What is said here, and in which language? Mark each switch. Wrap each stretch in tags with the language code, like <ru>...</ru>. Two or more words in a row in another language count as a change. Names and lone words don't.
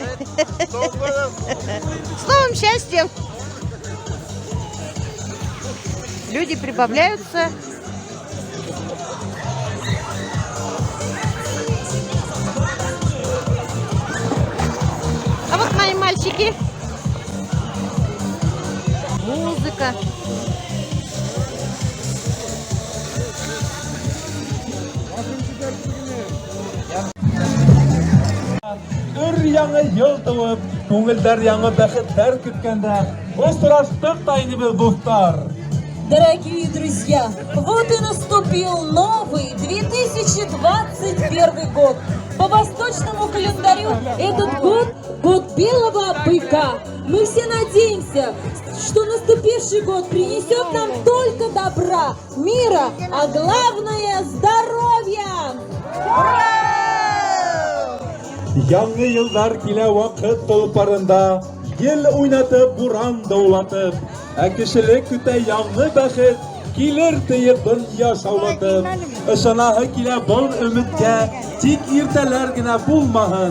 <ru>С новым счастьем. Люди прибавляются. А вот мои мальчики. Музыка.</ru> <ba>Өр-яңы ел туып, күңелдәр яңы бәхетләр көткәндә, остраштык тайны бел дуслар.</ba> <ru>Дорогие друзья, вот и наступил новый 2021 год. По восточному календарю этот год – год белого быка. Мы все надеемся, что наступивший год принесет нам только добра, мира, а главное – здоровья!</ru> <ba>Яңы еллар килә вакыт толпарында, ел уйнатып, буран даулатып, Кешелек көтә яңгы бәхет, килер тыйып дөнья шаулатып. Ышанаһы килә был өмөткә, тик иртәләр генә булмаһын.</ba>